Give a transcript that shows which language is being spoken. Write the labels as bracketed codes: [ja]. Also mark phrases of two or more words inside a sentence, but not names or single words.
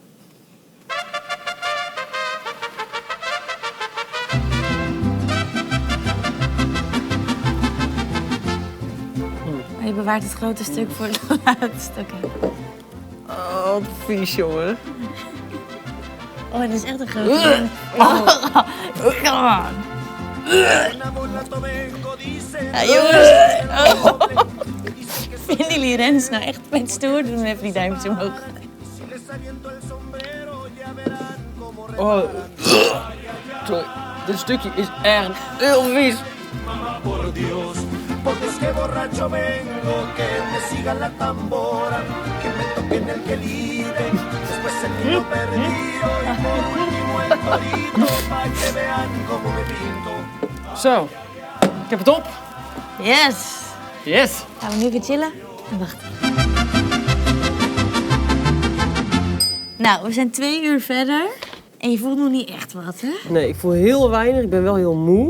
[nl] Maar je bewaart het grote stuk voor het laatste stuk. Hè? Oh, wat vies, jongen. Oh, dat is echt een grote. [en] Come on. [nl] Ja, jongens. Oh. Vinden jullie Rens nou echt met stoer? Doen even die duimpjes omhoog. Oh. Sorry. Dit stukje is echt heel vies. [es] Por Dios, porque es que borracho vengo, que me siga la tambora, que me toquen el que libre, después el niño perdido y por último el torito, pa' que vean cómo me pinto. [nl] Zo. Ik heb het op. Yes. Yes. Gaan we nu even chillen en wachten. Nou, we zijn 2 uur verder en je voelt nog niet echt wat, hè? Nee, ik voel heel weinig. Ik ben wel heel moe.